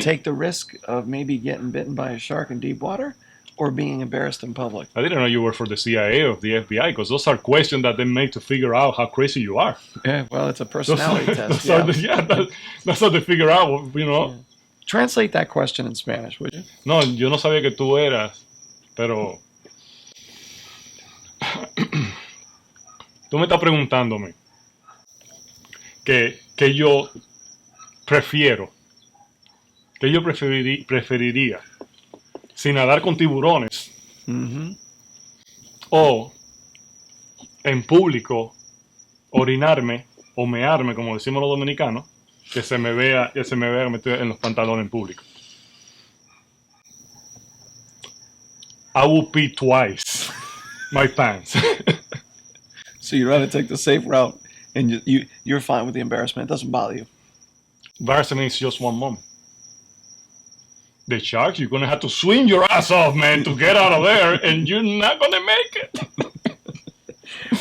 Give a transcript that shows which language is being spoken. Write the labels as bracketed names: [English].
[English] take the risk of maybe getting bitten by a shark in deep water, or being embarrassed in public? I didn't know you were for the CIA or the FBI, because those are questions that they make to figure out how crazy you are. Yeah, well, it's a personality test. That's how they figure out, you know. Yeah. Translate that question in Spanish, would you? [Spanish] No, yo no sabía que tú eras, pero tú me estás preguntándome que yo preferiría si nadar con tiburones Mm-hmm. o en público orinarme o mearme, como decimos los dominicanos, que se me vea metido en los pantalones en público. [English] I will pee twice my pants. So you'd rather take the safe route, and you're fine with the embarrassment. It doesn't bother you. Embarrassment is just one moment. The sharks, you're gonna have to swim your ass off, man, to get out of there, and you're not gonna make it.